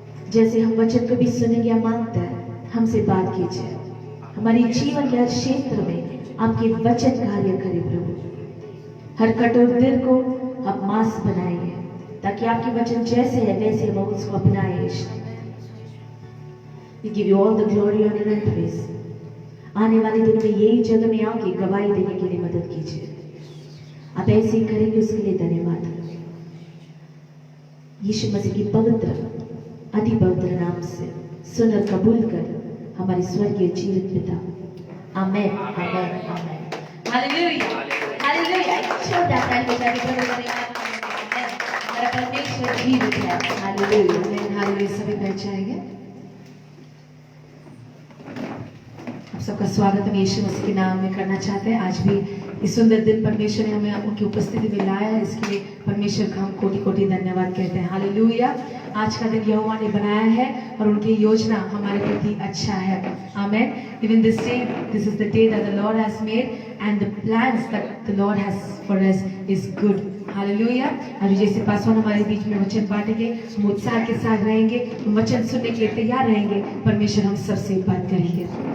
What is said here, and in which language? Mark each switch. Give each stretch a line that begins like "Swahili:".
Hindi: जैसे हम वचन को भी सुनेंगे, हम मांगते हैं हमसे बात कीजिए। हमारे जीवन के हर क्षेत्र में आपके वचन कार्य करे प्रभु। हर कठोर दिल को आप मांस बनाइए, ताकि आपके वचन जैसे है वैसे हम उसको अपनाएं यीशु।
English: We give you all the glory, honor and praise।
Hindi: आने वाले दिनों में यही जगह में आके गवाही देने के लिए मदद कीजिए। आप ऐसे ही करेंगे, उसके लिए धन्यवाद। यीशु मसीह की पवित्र, अति पवित्र नाम से सुनकर कबूल कर हमारे स्वर्गीय जीवित पिता। आमेन, आमेन, आमेन। Hallelujah, hallelujah. छोटा सा बच्चा भी प्रभु का धन्यवाद करते हैं। हमारा परमेश्वर जीवित है। हालेलुया, आमेन, हालेलुया। सभी बैठ जाएंगे। आप सबका स्वागत हम यीशु मसीह के नाम में करना चाहते हैं। आज भी इस सुंदर दिन परमेश्वर ने हमें उनकी उपस्थिति में लाया है, इसके लिए परमेश्वर का हम कोटि कोटि धन्यवाद कहते हैं। हालेलुया। आज का दिन यहोवा ने बनाया है और उनकी योजना हमारे प्रति अच्छा है। आमेन।
English: Even this day, this is the day that the Lord has made and the plans that the Lord has for us is good.
Hindi: Hallelujah. अभी जैसे पासवान हमारे बीच में वचन बांटेंगे, हम उत्साह के साथ रहेंगे, हम वचन सुनने के लिए तैयार रहेंगे। परमेश्वर हम सबसे बात करेंगे।